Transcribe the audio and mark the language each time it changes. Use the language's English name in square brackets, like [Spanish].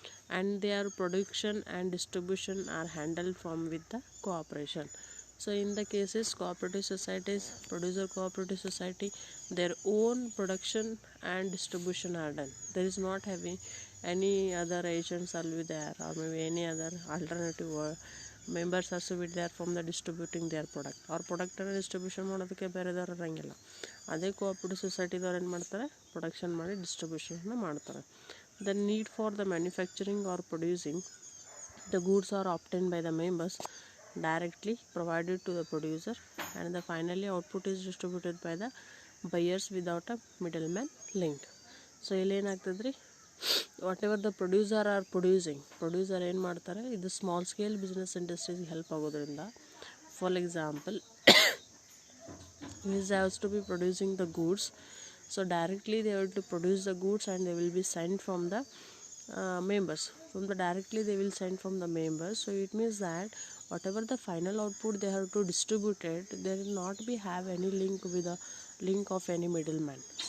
[English] And their production and distribution are handle from with the cooperation. So in the cases cooperative societies, producer cooperative society, their own production and distribution are done. There is not having any other agents will be there or maybe any other alternative members also be there from the distributing their product or product and distribution [Kannada] ಮಾಡೋದಕ್ಕೆ ಬೇರೆದವ್ರು ಇರೋಂಗಿಲ್ಲ. ಅದೇ cooperative ಸೊಸೈಟಿದವ್ರು ಏನು ಮಾಡ್ತಾರೆ, production ಮಾಡಿ ಡಿಸ್ಟ್ರಿಬ್ಯೂಷನ್ನ ಮಾಡ್ತಾರೆ. [English] The need for the manufacturing or producing the goods are obtained by the members directly provided to the producer, and the finally output is distributed by the buyers without a middleman link. [Kannada] So ಇಲ್ಲಿ ಏನಾಗ್ತದೆ ರೀ, [English] whatever the producer or producer [Kannada] ಏನು ಮಾಡ್ತಾರೆ, ಇದು small scale business ಇಂಡಸ್ಟ್ರಿಗೆ help ಆಗೋದ್ರಿಂದ. [English] For example this has to be producing the goods, so directly they have to produce the goods and they will be sent from the members. Directly they will send from the members. So it means that whatever the final output they have to distribute it, they will not be have any link with the link of any middleman.